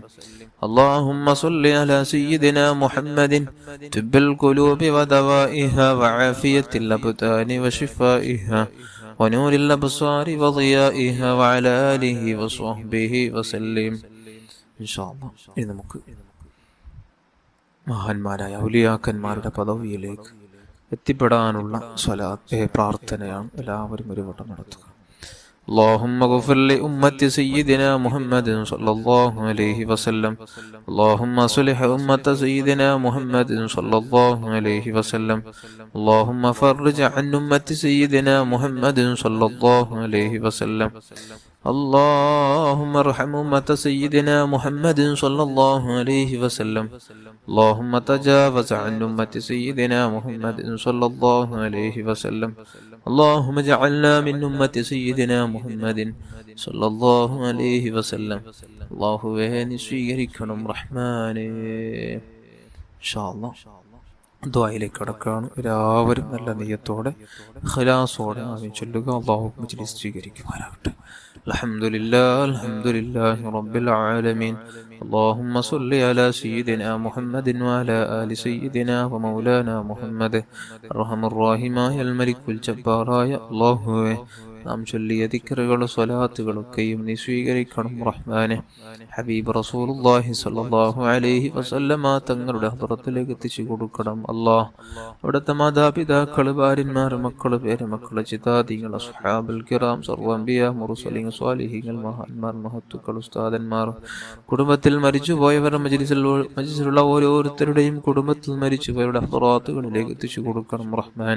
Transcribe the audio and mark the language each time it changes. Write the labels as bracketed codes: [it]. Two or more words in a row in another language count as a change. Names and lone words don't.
[ar] اللهم صل على سيدنا محمد طب القلوب ودوائها وعافية الأبدان وشفائها ونور الأبصار وضيائها وعلى آله وصحبه وسلم. إن شاء الله. [ml] إذا നമുക്ക് മഹാന്മാരായ ഔലിയാക്കന്മാരുടെ പദവിയിലേക്ക് എത്തിപ്പെടാനുള്ള പ്രാർത്ഥനയാണ്. എല്ലാവരും ഒരു വട്ടം നടത്തുക. [ar] اللهم اغفر لأمة سيدنا محمد صلى الله عليه وسلم. اللهم صلح أمة سيدنا محمد صلى الله عليه وسلم. اللهم فرج عن أمة سيدنا محمد صلى الله عليه وسلم. اللهم ارحم أمة سيدنا محمد صلى الله عليه وسلم. اللهم تجاوز عن أمة سيدنا محمد صلى الله عليه وسلم. اللهم اجعلنا من أمة سيدنا محمد صلى الله عليه وسلم. الله وين [ml] സ്വീകരിക്കണം റഹ്മാനേ. [ar] إن شاء الله [ml] ദുആയിലേക്ക് കടക്കാണ്. എല്ലാവരും നല്ല നിയ്യത്തോടെ ഖലാസോടെ ആമീൻ ചൊല്ലുക. അല്ലാഹു മജ്ലിസ് സ്വീകരിക്കുമാറാകട്ടെ. [ar] الحمد لله رب العالمين. اللهم صل على سيدنا محمد وعلى آل سيدنا ومولانا محمد. أرحم الراحمين الملك الجبار يا الله. [ml] നാം ചൊല്ലിയ ദിക്റുകളും സ്വലാത്തുകളൊക്കെയും നീ സ്വീകരിക്കണം റഹ്മാനെ. [ar] حبيب رسول الله صلى الله عليه وسلم [ml] തങ്ങളുടെ ഹദ്റത്തിലേക്ക് എത്തിച്ചു കൊടുക്കണം അല്ലാഹ്. അവിടുത്തെ മാതാപിതാക്കൾ, ഭാര്യമാർ, മക്കൾ, പേരമക്കൾ, ചിതാദികൾ, [ar] أصحاب الكرام, [ml] സർവ്വ അംബിയാ, മുർസലീൻ, സ്വാലിഹീങ്ങൾ, മഹാന്മാർ, മഹത്തുക്കൾ, ഉസ്താദന്മാർ, കുടുംബത്തിൽ മരിച്ചുപോയവർ, മജ്ലിസിലുള്ള ഓരോരുത്തരുടെയും കുടുംബത്തിൽ മരിച്ചുപോയവരുടെ ഹദ്റാത്തുകളിലേക്ക് എത്തിച്ചു കൊടുക്കണം റഹ്മാനെ.